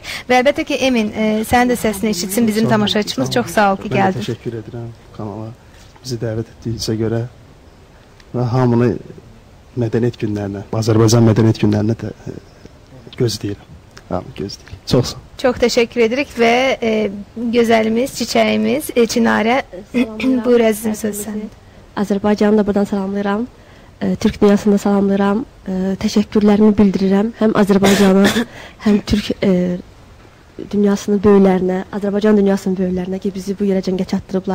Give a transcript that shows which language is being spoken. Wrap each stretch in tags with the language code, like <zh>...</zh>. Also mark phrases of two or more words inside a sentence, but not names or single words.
<tr>Ve elbette ki Emin, sen de sesini işitsin bizim tamaşaçımız. Çok sağ ol ki geldin. Ben teşekkür ederim kanala. Bizi davet ettiğinize göre ve hamını medeniyet günlerine, Azerbaycan medeniyet günlerine de gözləyirəm. Çok sağ ol. Çok teşekkür ederik ve güzelimiz, çiçeğimiz Çinare</tr> <az>buyur əzizim söz sənin. Azerbaycan'ı da buradan salamlayıram. Türk dünyasında salamlayıram. Teşekkürlerimi bildirirəm. Hem Azerbaycan'a hem Türk dünyasının böyüklərinə, Azərbaycan dünyasının böyüklərinə ki, bizi bu yerə cəngə çatdırıblar.</az>